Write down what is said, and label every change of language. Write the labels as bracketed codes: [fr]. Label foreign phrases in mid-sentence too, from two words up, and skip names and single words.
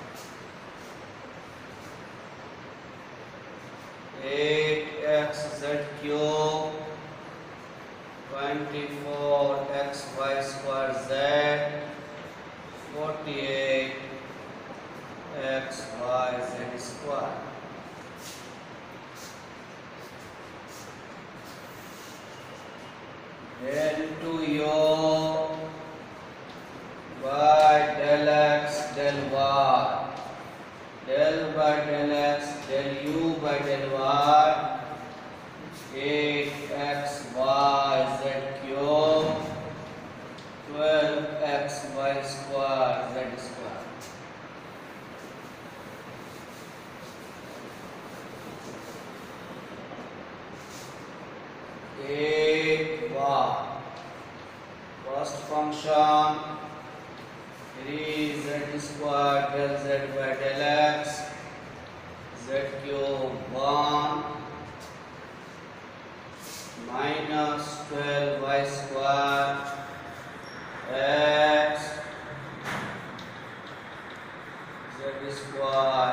[en] 8x z cube 24 x y square z 48 x y z square del 2u by del x del y del by del x del u by del y 8x y z cube 12x y square z square first function 3z square del z by del x z cube 1 minus 12y square x z square